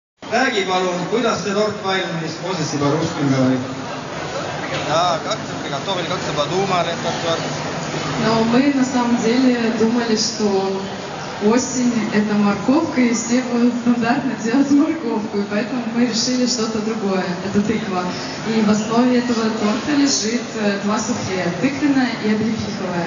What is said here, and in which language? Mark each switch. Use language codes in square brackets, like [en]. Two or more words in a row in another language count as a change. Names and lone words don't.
[et] räägi palun, kuidas see tort valmis, Moses Ibaruskin говорит. [ru] Да, как ты приготовили, как ты подумали этот торт? Но мы на самом деле думали, что осень – это морковка, и все будут стандартно делать морковку, и поэтому мы решили что-то другое – это тыква. И в основе этого торта лежит два суфле – тыквенное и облепиховое.